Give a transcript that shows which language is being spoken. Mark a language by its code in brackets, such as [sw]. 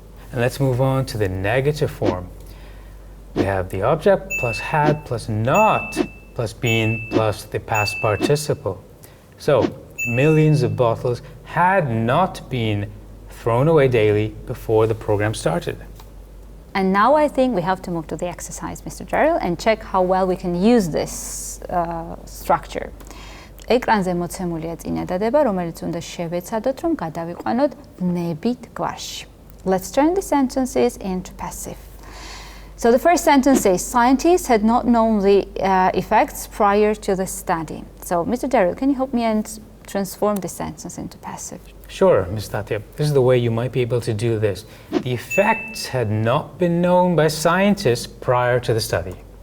[en] And let's move on to the negative form. We have the object plus had plus not plus been plus the past participle. So, millions of bottles had not been thrown away daily before the program started. And now I think we have to move to the exercise, Mr. Derill, and check how well we can use this structure. [ka] ეკრანზე მოცემულია წინადადება, რომელიც უნდა შევეცადოთ, რომ გადავიყვანოთ ვნებით გვარში. [en] Let's turn the sentences into passive. So the first sentence says, scientists had not known the effects prior to the study. So, Mr. Derill, can you help me and transform this sentence into passive? Sure, Ms. Thatiya. This is the way you might be able to do this. The effects had not been known by scientists prior to the study.